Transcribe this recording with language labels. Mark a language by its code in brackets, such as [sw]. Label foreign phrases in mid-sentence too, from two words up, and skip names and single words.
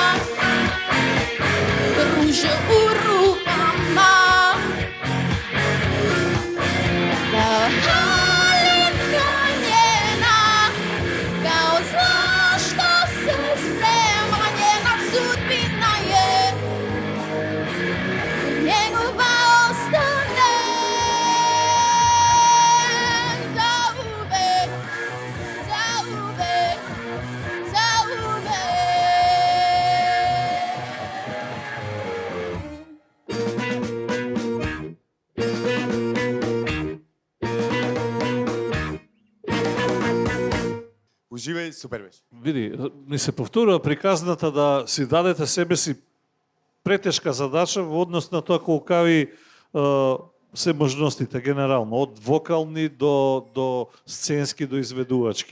[sr] ruže u rukama, kao halina njena, kao zla što se sprema, njena sudbina je njegova ostane zauvek, zauvek, zauvek. [mk] Уживај, супер беше. Види, ни се повторува приказната да си дадете себе си претешка задача во однос на тоа колкави се можностите генерално, од вокални до сценски до изведувачки.